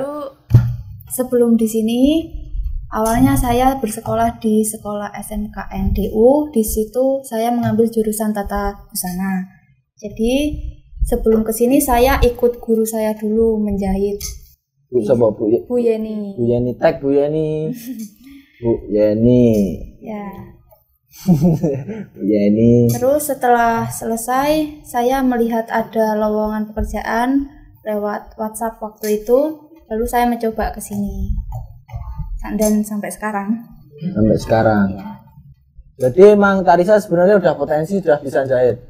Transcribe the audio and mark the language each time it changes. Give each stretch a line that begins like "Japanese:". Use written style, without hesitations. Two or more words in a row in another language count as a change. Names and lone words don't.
Indonesian: Lalu sebelum di sini awalnya saya bersekolah di sekolah SMK NDU. Di situ saya mengambil jurusan tata busana. Jadi sebelum ke sini saya ikut guru saya dulu menjahit. Bu siapa Bu? Bu Yeni. Bu Yeni tag Bu Yeni. Bu Yeni. Ya. Bu Yeni. Terus setelah selesai saya melihat ada lowongan pekerjaan lewat WhatsApp waktu itu. Lalu saya mencoba ke sini. Dan sampai sekarang. Sampai sekarang. Ya. Jadi emang Tarisa sebenarnya udah potensi, sudah bisa jahit.